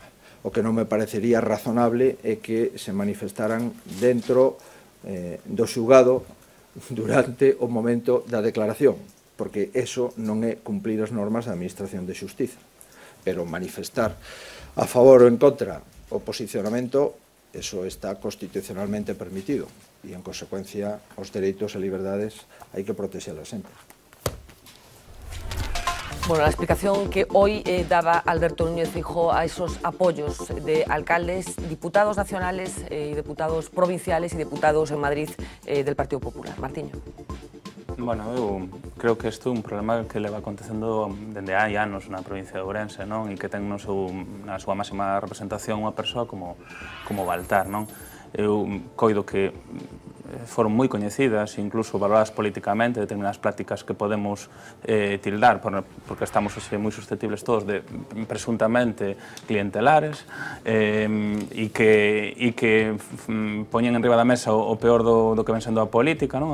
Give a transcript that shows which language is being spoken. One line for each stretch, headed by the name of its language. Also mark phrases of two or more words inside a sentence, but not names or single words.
Galician: O que non me parecería razonable é que se manifestaran dentro do xulgado durante o momento da declaración, porque eso non é cumplir as normas da Administración de Xustiza. Pero manifestar a favor ou en contra o posicionamento, eso está constitucionalmente permitido e, en consecuencia, os dereitos e liberdades hai que protexelas sempre.
Spanish: Bueno, la explicación que hoy daba Alberto Núñez Feijóo a esos apoyos de alcaldes, diputados nacionales y diputados provinciales y diputados en Madrid del Partido Popular. Martiño.
Galician: Bueno, eu creo que isto é un problema que leva acontecendo dende hai anos na provincia de Ourense, non? E que ten na súa máxima representación unha persoa como Baltar, non? Eu coido que foron moi coñecidas, incluso valoradas políticamente, determinadas prácticas que podemos tildar, porque estamos moi susceptibles todos de presuntamente clientelares, e que poñen en riba da mesa o peor do que ven sendo a política, non?